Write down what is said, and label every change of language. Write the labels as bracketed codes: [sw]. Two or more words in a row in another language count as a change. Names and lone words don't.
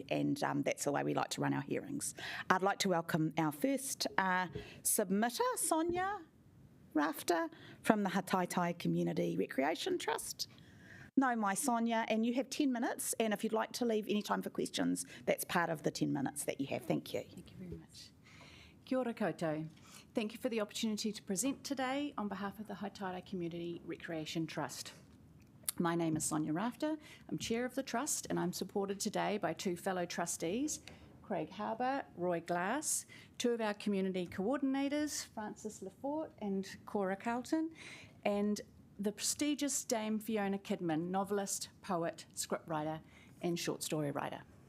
[en] And that's the way we like to run our hearings. I'd like to welcome our first submitter, Sonia Rafter from the Hataitai Community Recreation Trust. No, my Sonia, and you have 10 minutes. And if you'd like to leave any time for questions, that's part of the 10 minutes that you have. Thank you. Thank you very much. [mi] Kia ora koutou. [en] Thank you for the opportunity to present today on behalf of the Hataitai Community Recreation Trust. My name is Sonia Rafter. I'm chair of the trust, and I'm supported today by two fellow trustees, Craig Harbour, Roy Glass, two of our community coordinators, Francis Lafort and Cora Carlton, and the prestigious Dame Fiona Kidman, novelist, poet, scriptwriter, and short story writer.